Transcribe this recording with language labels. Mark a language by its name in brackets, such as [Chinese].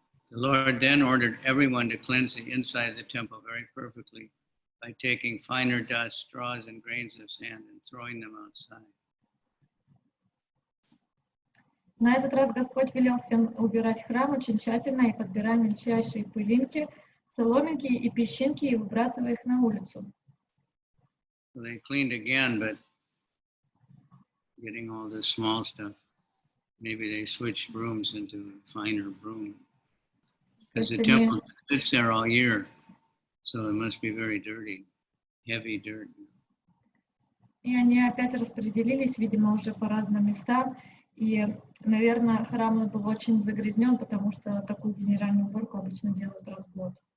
[English] The Lord then ordered everyone to cleanse the inside of the temple very perfectly by taking finer dust, straws, and grains of sand and throwing them outside. [Russian] На этот раз Господь велел всем убирать храм очень тщательно и подбирая мельчайшие пылинки, соломинки и песчинки и выбрасывая их на улицу. [English] So they cleaned again, but getting all this small stuff, maybe they switched brooms into a finer broom. Because the temple sits there all year, so it must be very dirty, heavy dirt. [Russian] И они опять распределились, видимо, уже по разным местам. И, наверное, храм был очень загрязнен, потому что такую генеральную уборку обычно делают раз в год.